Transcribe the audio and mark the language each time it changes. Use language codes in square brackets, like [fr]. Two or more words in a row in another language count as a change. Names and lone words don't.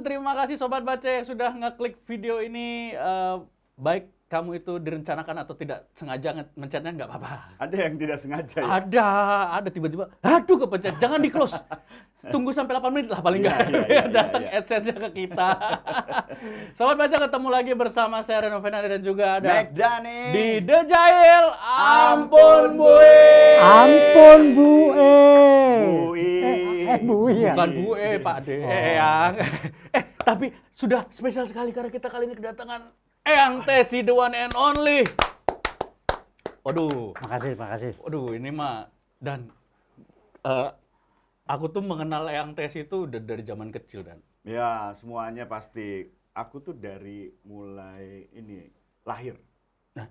[id] Terima kasih Sobat Baca yang sudah ngeklik video ini. Baik kamu itu direncanakan atau tidak sengaja mencetnya nggak apa-apa. Ada yang tidak sengaja ya? Ada tiba-tiba, aduh kepencet, jangan di close. Tunggu sampai 8 menit lah paling nggak. Iya, Datang iya. AdSense-nya ke kita. Sobat Baca ketemu lagi bersama saya Reno Fernando dan juga ada Megdani. di The Jail. Ampun Bu E. Ampun Bu E. Bu I. Bu I ya? Bukan Bu E, Pak De. Eyang. Tapi sudah spesial sekali karena kita kali ini kedatangan Eyang Tessy, [en] the one and only. [id] Waduh. Makasih. Waduh, ini mah dan aku tuh mengenal Eyang Tessy itu udah dari zaman kecil dan. Ya, semuanya pasti. Aku tuh dari mulai ini lahir. Nah.